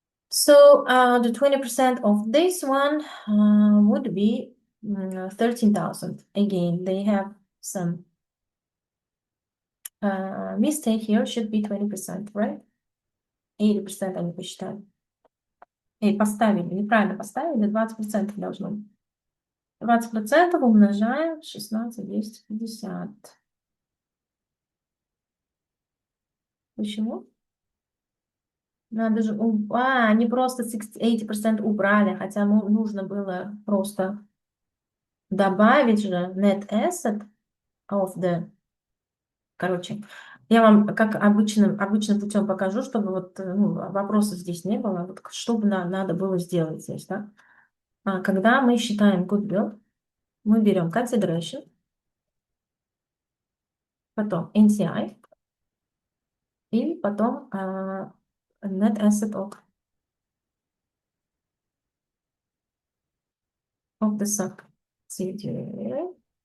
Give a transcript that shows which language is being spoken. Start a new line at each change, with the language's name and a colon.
English: So the 20% of this one would be 13,000. Again, they have some mistake here, should be 20%, right?
Russian: 80% они посчитали. Поставили, неправильно поставили, 20% должно быть. 20% умножаем 16, 250. Почему? Надо же... они просто 80% убрали, хотя нужно было просто добавить же
English: net asset of the...
Russian: Короче, я вам как обычным путем покажу, чтобы вот вопросов здесь не было. Вот что бы надо было сделать здесь, да? Когда мы считаем goodwill, мы берем consideration, потом NCI, и потом net asset of the subsidiary.